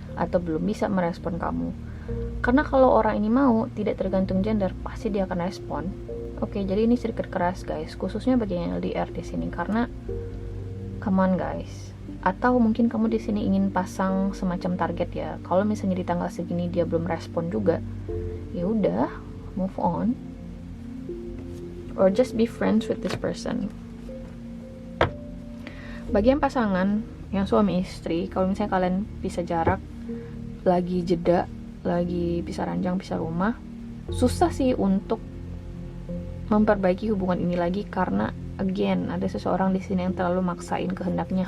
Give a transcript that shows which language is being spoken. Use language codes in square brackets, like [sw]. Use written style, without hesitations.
[id] Atau belum bisa merespon kamu. Karena kalau orang ini mau, tidak tergantung gender, pasti dia akan respon. Oke, jadi ini sedikit keras guys, khususnya bagi yang LDR di sini, karena [en] come on guys. [id] Atau mungkin kamu di sini ingin pasang semacam target ya. Kalau misalnya di tanggal segini dia belum respon juga, ya udah, [en] move on. Or just be friends with this person. [id] Bagi yang pasangan, yang suami istri, kalau misalnya kalian bisa jarak, lagi jeda, lagi pisah ranjang, pisah rumah, susah sih untuk memperbaiki hubungan ini lagi, karena again ada seseorang di sini yang terlalu maksain kehendaknya.